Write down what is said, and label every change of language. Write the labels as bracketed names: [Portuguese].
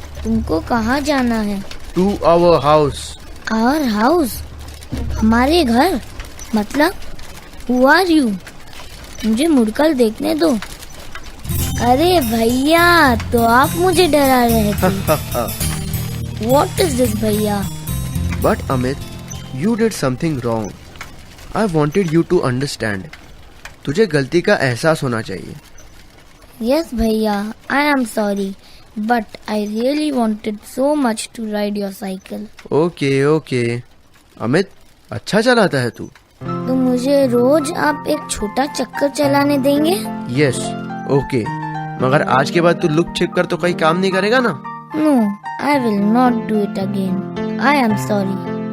[Hindi] तुमको कहाँ जाना है? [English] To our house. Our house? [Hindi] हमारे घर? मतलब [English] Who are you? [Hindi] मुझे मुड़कर देखने दो। अरे भैया, तो आप मुझे डरा रहे थे। [English] What is this भैया? But Amit, you did something wrong. I wanted you to understand. [Hindi] तुझे गलती का एहसास होना चाहिए। [English] Yes भैया, I am sorry, but I really wanted so much to ride your cycle. [Hindi] Okay okay. Amit, अच्छा चलाता है तू। तो मुझे रोज आप एक छोटा चक्कर चलाने देंगे? [English] Yes, okay. [Hindi] मगर आज के बाद तू लुक छिप कर तो कोई काम नहीं करेगा ना? [English] No, I will not do it again. I am sorry.